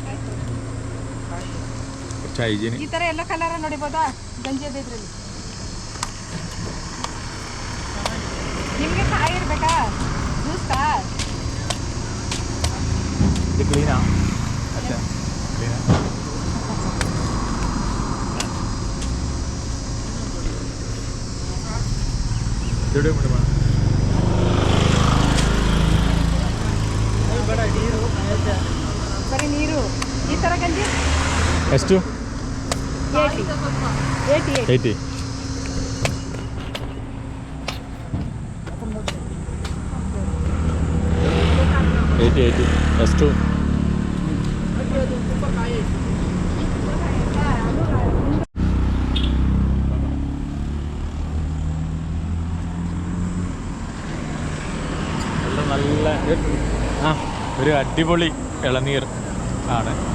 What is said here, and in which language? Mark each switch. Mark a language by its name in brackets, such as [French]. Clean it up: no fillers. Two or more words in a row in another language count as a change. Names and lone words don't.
[Malayalam] കുറച്ച് ഹൈജീൻ. [Kannada] ಈ ತರ ಎಲ್ಲ ಕಲರ್ ನೋಡಿಬೋದಾ ಗಂಜಿ ಇದ್ರಲ್ಲಿ ನಿಮಗೆ ಕಾಯಿ ಇರಬೇಕಾ ಜ್ಯೂಸ್ ಕಾ [Malayalam] ഇത് ക്ലീനാ? അച്ഛാ ക്ലീനാ. ഇവിടെ [Kannada] ಬರೀ ನೀರು ಈ ತರ ಗಂಜಿ ಎಷ್ಟು? 80 ಎಷ್ಟು? [Malayalam] നല്ല ഒരു അടിപൊളി ഇളനീർ ആണ്.